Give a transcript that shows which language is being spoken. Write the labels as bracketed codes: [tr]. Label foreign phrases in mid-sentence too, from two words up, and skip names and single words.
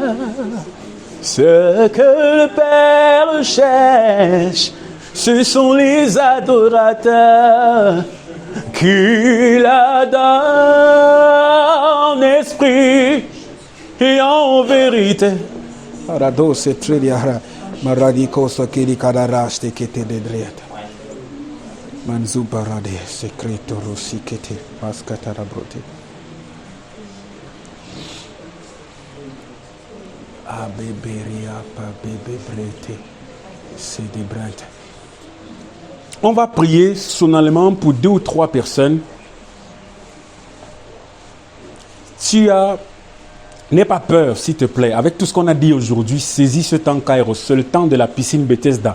[fr] Ce que le Père cherche, ce sont les adorateurs. qu'il a d'un esprit et en vérité. Arado se tridiara maradiko sakiri kadaraste kete dedriata. Manzu barade secreto rosikete maskatara brote. Abeberia pa bebe brete. C'est des brete. On va prier solennellement pour 2 ou 3 personnes. N'aie pas peur, s'il te plaît. Avec tout ce qu'on a dit aujourd'hui, saisis ce temps Kairos, le temps de la piscine Bethesda.